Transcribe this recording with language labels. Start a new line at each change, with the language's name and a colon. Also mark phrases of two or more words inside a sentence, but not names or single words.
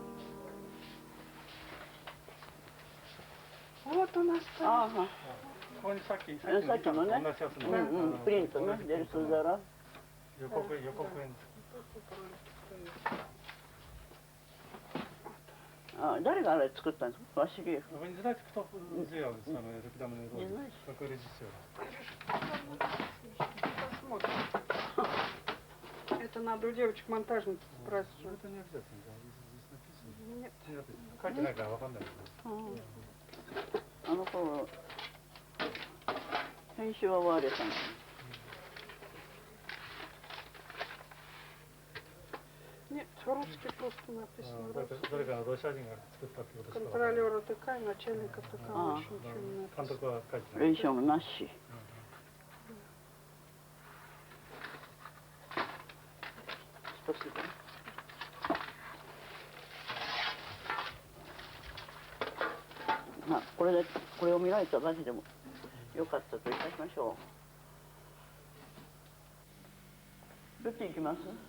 Japanese: ああ、ここにさっきのね、同じやつのプリントね、デルスーザラ。予告編。あ、誰があれ作ったんですか？ワシリエフ。
Russian: Вы не знаете, кто сделал самый рекламный ролик? Какой режиссер? Это надо у девочек-монтажниц спросить. Это не обязательно, да, здесь написано. Нет. Как иногда,
Japanese: わかんない。あの頃、編集はワーレさん。
Russian: Нет, русский просто написано.
Japanese: 誰かのロシア人が作ったってことですか？
Russian: Контролера ТК и начальника ТК больше ничего не
Japanese: 監
Russian: написано.
Japanese: 督は書いてない。レーションなし。まあ、これを見られただけでもよかったといたしましょう。どっち行きます？